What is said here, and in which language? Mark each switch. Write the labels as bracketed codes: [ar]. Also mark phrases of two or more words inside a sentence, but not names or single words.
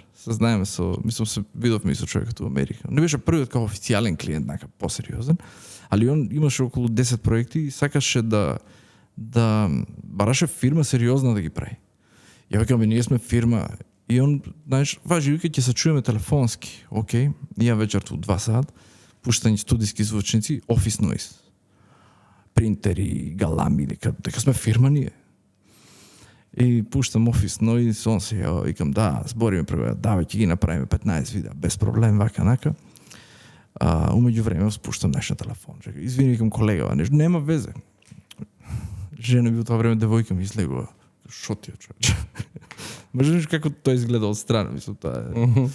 [mk] Се знаеме мислам се видовме и со човекот во Америка. Не беше првиот како официјален клиент, нека посериозен, али он имаше околу 10 проекти и сакаше да бараше фирма сериозна да ги прави. Ја викам, ние сме фирма и он, знаеш, важи, вика, ќе се чуеме телефонски, окей, и ја вечерто 2 сат, пуштање студиски звучници, [en] office noise, [mk] принтери, галами, дека сме фирма ние. И пуштам [en] office noise, [mk] он се ја, викам, да, збориме прво, давај, ќе ги направиме 15 видеа, без проблем, вака, нака. Умеѓу време спуштам нешто на телефон. Чека, извини, викам, колега, нешто, нема везе. Жена би во тоа време девојка ми излегува. Шо ти е, човече? Можеш како тоа изгледа од страна, мислам, тоа е.